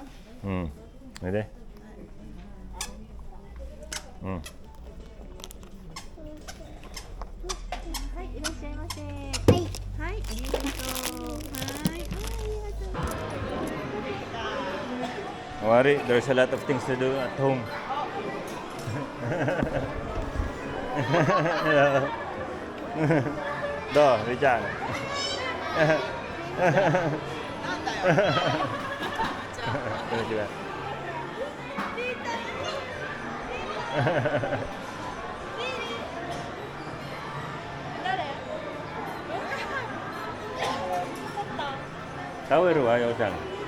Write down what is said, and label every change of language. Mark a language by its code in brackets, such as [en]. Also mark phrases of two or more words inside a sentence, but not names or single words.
[ja] うん。おいで。うん。はい、いらっしゃいませ。はい。はい、ありがとう。はい、ありがとう。 [en] Worry, there's a lot of things to do at home. Do, [tl] di dyan. [ja] なんだよ。こんにちは。タオルはようちゃん。